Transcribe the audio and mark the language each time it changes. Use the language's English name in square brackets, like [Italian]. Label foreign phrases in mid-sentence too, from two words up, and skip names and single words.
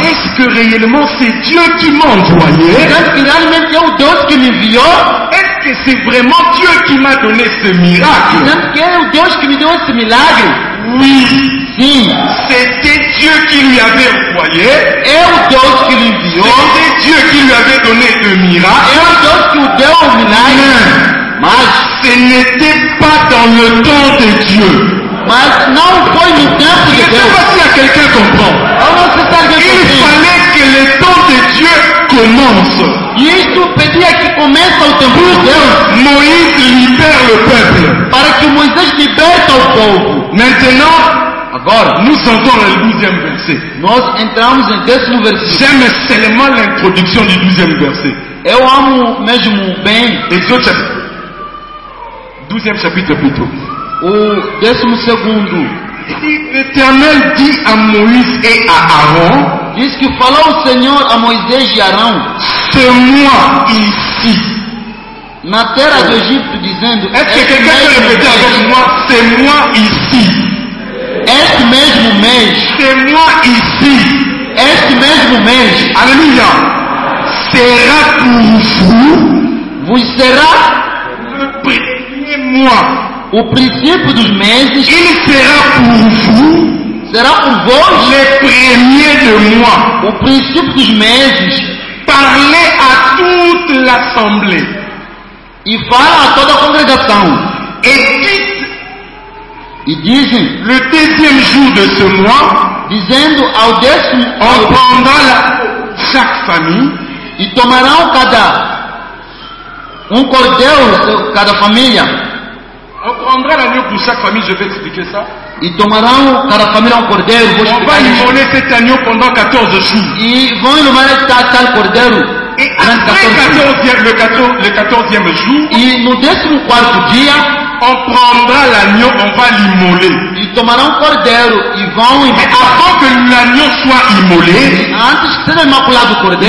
[French] Est-ce que réellement c'est Dieu qui m'a envoyé? [Portuguese] Será que realmente é o Deus que me enviou? [French] Est-ce que c'est vraiment Dieu qui m'a donné ce miracle? [Portuguese] Será que é o Deus que me deu esse milagre? [French] Oui. [Portuguese] Sim. [French] C'était Dieu qui lui avait envoyé. [Portuguese] É o Deus que lhe enviou. [French] C'était Dieu qui lui avait donné le miracle. [Portuguese] É o Deus que o deu o milagre. Mas [French] Ce n'était pas dans le temps de Dieu. [Portuguese] não foi no tempo [French] Je [Portuguese] de [French] ne sais [Portuguese] Deus. [French] pas si quelqu'un comprend. [Portuguese] Eu não sei se alguém [French] Il [Portuguese] compreende. [French] fallait que le temps de Dieu commence. [Portuguese] E isto pedia que começa o tempo de Deus [French] Moïse libère le peuple. [Portuguese] para que Moisés liberta o povo. [French] Maintenant, [Portuguese] Agora, [French] nous entrons dans le 12e verset. [Portuguese] nós entramos em 10º versículo. [French] J'aime seulement l'introduction du 12e verset. [Portuguese] Eu amo mesmo bem [French] Exode chapitre. 12e chapitre plutôt. [Portuguese] o 12º. [French] L'Éternel dit à Moïse et à Aaron, [Portuguese] Diz que falou o Senhor a Moisés e Arão [French] c'est moi ici. [Portuguese] na terra do Egito, dizendo: [French] Est-ce que quelqu'un peut répéter avec moi, c'est moi ici. [Portuguese] Este mesmo mês, [French] C'est moi ici. [Portuguese] este mesmo mês, [French] Alléluia. Sera pour vous [Portuguese] vos será [French] le premier mois. [Portuguese] o princípio dos meses, [French] Il sera pour vous [Portuguese] será por vós [French] le premier de mois. [Portuguese] o princípio dos meses. [French] Parlez à toute l'assemblée [Portuguese] E fala a toda a congregação. [French] et dites [Portuguese] E dizem, [French] le 10e jour de ce mois, [Portuguese] dizendo ao 10º, [French] on prendra chaque famille [Portuguese] e tomarão cordeiro, cada família, [French] on prendra l'agneau pour chaque famille, je vais expliquer ça. [Portuguese] e tomarão cada família cordeiro, vou [French] On va [Portuguese] explicar isso. [French] immoler cet agneau pendant 14 jours. [Portuguese] E vão iluminar tal cordeiro [French] Et [Portuguese] durante [French] après [Portuguese] 14 dias. [French] le 14e jour, [Portuguese] E no 14º dia, [French] on prendra l'agneau, on va l'immoler. [Portuguese] e tomarão cordeiro e vão [French] Mais avant que l'agneau soit immolé, [Portuguese] antes que seja imaculado o cordeiro,